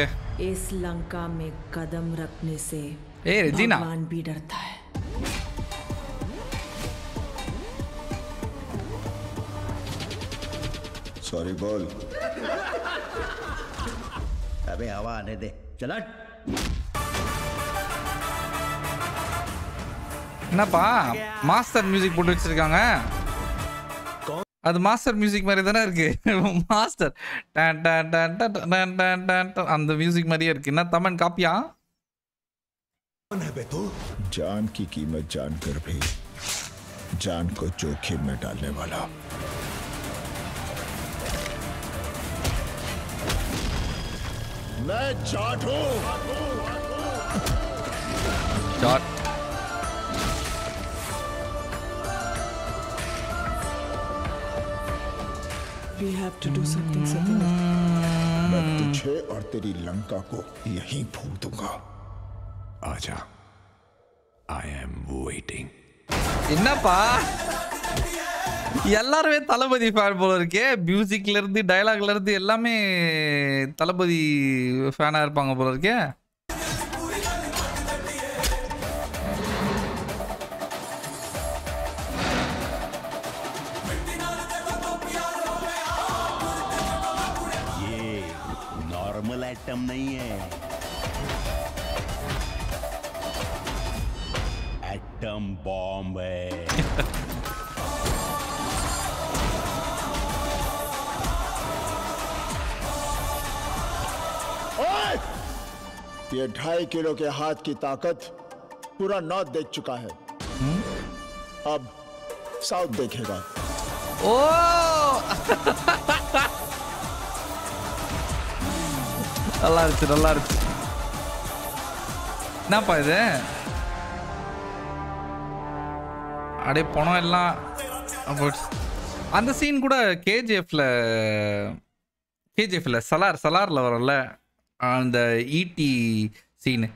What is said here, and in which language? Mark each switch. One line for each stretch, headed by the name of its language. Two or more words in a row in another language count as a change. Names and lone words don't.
Hindi: इस लंका में कदम रखने से रेजिना भगवान भी डरता है। सॉरी बोल। अबे हवा आने दे, चला।
Tamil: என்னப்பா மாஸ்டர் மியூசிக் போட்டு வச்சிருக்காங்க. அது மாஸ்டர் மியூசிக் மாதிரி தானே இருக்கு. மாஸ்டர் அந்த மியூசிக் மாதிரியே இருக்கு. என்ன தமன் காப்பியா?
Hindi: जान की कीमत जानकर भी जान को जोखिम में डालने वाला। मैं जाट हूं। जाट
English: We have to do something, Satya.
Hindi: मैं तुझे और तेरी लंका को यहीं फूक दूंगा। आजा,
English: I am waiting.
Tamil: என்னப்பா எல்லாருமே தளபதி ஃபேன் போல இருக்கே. மியூசிக்ல இருந்து டயலாக்ல இருந்து எல்லாமே தளபதி ஃபேனா இருப்பாங்க போல இருக்கே.
English: normal item
Hindi: नहीं है,
English: atom bomb
Hindi: है। ये 2.5 किलो के हाथ की ताकत पूरा नॉर्थ देख चुका है। अब साउथ देखेगा।
Tamil: ஓ நல்லா இருந்துச்சு, நல்லா இருந்துச்சு. என்னப்பா இது? அப்படியே பணம் எல்லாம் அந்த சீன் கூட கேஜிஎஃப்ல சலார்ல வரல அந்த ஈட்டி சீனு.